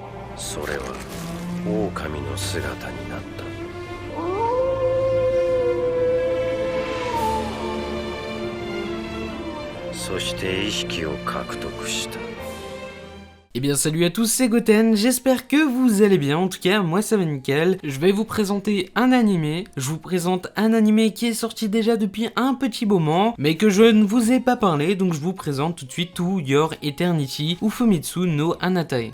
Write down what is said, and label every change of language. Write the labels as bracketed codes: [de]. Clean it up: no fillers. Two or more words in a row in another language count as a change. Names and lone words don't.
[ja] それは狼の姿になった。そして意識を獲得した。 [fr] Eh bien salut à tous, c'est Goten, j'espère que vous allez bien, en tout cas moi ça va nickel. Je vais vous présenter un animé, je vous présente un animé qui est sorti déjà depuis un petit moment, mais que je ne vous ai pas parlé, donc je vous présente tout de suite To Your Eternity ou Fumitsu no Anatae.